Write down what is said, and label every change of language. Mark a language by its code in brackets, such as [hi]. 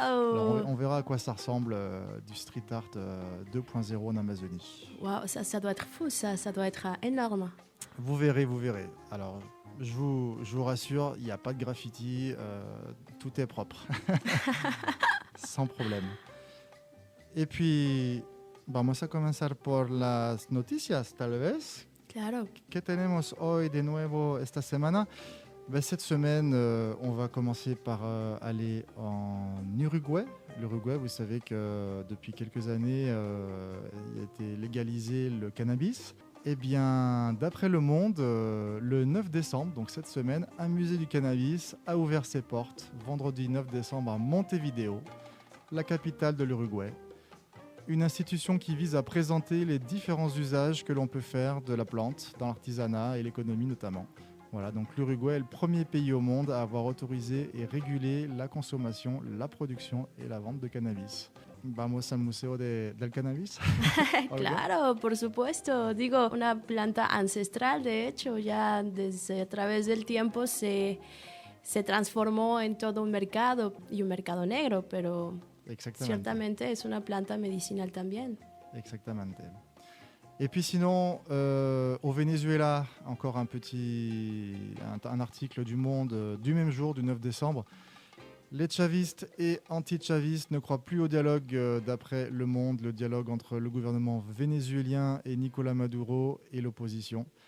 [fr] Alors, on verra à quoi ça ressemble du street art 2.0 en Amazonie. Waouh, ça doit être fou, ça doit être énorme. Vous verrez. Alors, je vous rassure, il n'y a pas de graffiti, tout est propre. Sans problème. Et puis, [es] vamos a comenzar por las noticias, tal vez. Claro. ¿Qué tenemos hoy de nuevo esta semana? [fr] Cette semaine, on va commencer par aller en Uruguay. L'Uruguay, vous savez que depuis quelques années, il a été légalisé le cannabis. Eh bien, d'après Le Monde, le 9 décembre, donc cette semaine, un musée du cannabis a ouvert ses portes, vendredi 9 décembre à Montevideo, la capitale de l'Uruguay. Une institution qui vise à présenter les différents usages que l'on peut faire de la plante dans l'artisanat et l'économie notamment. Voilà, donc l'Uruguay est le premier pays au monde à avoir autorisé et régulé la consommation, la production et la vente de cannabis. [es] Vamos al Museo del Cannabis. Claro, por supuesto. Digo, una planta ancestral, de hecho, ya desde a través del tiempo se transformó en todo un mercado y un mercado negro, pero ciertamente es una planta medicinal también. Exactamente. [fr] Et puis sinon, au Venezuela, encore un article du Monde du même jour, du 9 décembre. Les chavistes et anti-chavistes ne croient plus au dialogue d'après Le Monde, le dialogue entre le gouvernement vénézuélien et Nicolás Maduro et l'opposition.